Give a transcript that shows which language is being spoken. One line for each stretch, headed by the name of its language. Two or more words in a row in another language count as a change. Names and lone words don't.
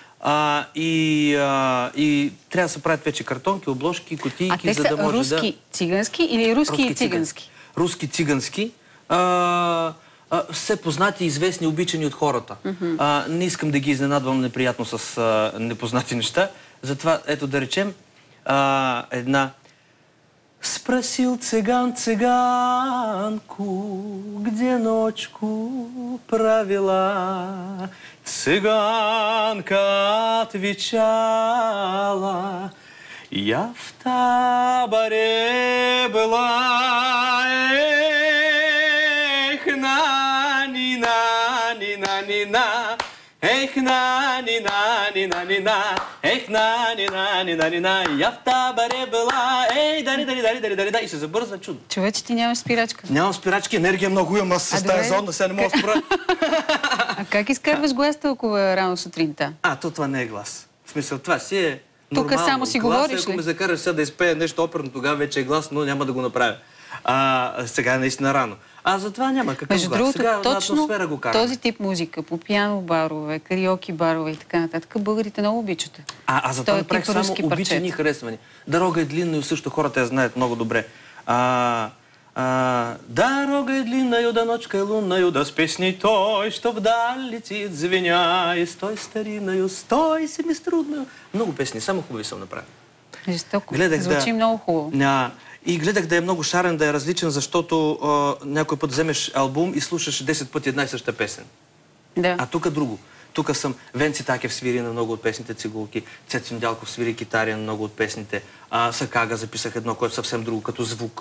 Bulgarian: И трябва да се правят вече картонки, обложки, кутийки, за да може да... руски цигански или руски и цигански? Руски цигански. все познати, известни, обичани от хората. Не искам да ги изненадвам неприятно с непознати неща. Затова, ето да речем, една
Russian: Спросил цыган цыганку, где ночку провела. Цыганка отвечала, я в таборе была. Эх, на-ни-на-ни-на-ни-на. Эх, на-ни-на-ни-на-ни-на. Эх, на-ни-на-ни-на-ни-на. Я в таборе была. Ей,
Bulgarian: дари. И се забързва чудо. Човече, ти нямаш спирачка. Нямам спирачки, енергия много имам. Аз с тази зонда, сега не мога да спра. А как изкарваш глас толкова рано сутринта? Това не е глас. В смисъл, това си е нормално. Тук само си говориш ли? Ако ме закараш сега да изпея нещо оперно, тогава вече е глас, но няма да го направя. Сега е наистина рано. Затова няма какъв глас. Между другото, сега точно го караме. Този тип музика, по пиано барове, кариоки барове и така нататък, българите много обичат. Затова направих само обичани и харесвани. Дорога е длинна и също хората я знаят много добре.
Russian: Дорога е длинна, да ночка е лунна, да с песни той, що вдаль летит, звеня, стой стариною, стой семиструдною.
Bulgarian: Много песни, само хубави съм направил. Жестоко. Звучи много хубаво. И гледах да е много шарен, да е различен, защото някой път вземеш албум и слушаш 10 пъти една и съща песен. Да. А тук друго. Тук съм Венци Такев свири на много от песните цигулки, Цецо Недялков свири китари на много от песните, Сакага записах едно, което съвсем друго, като звук.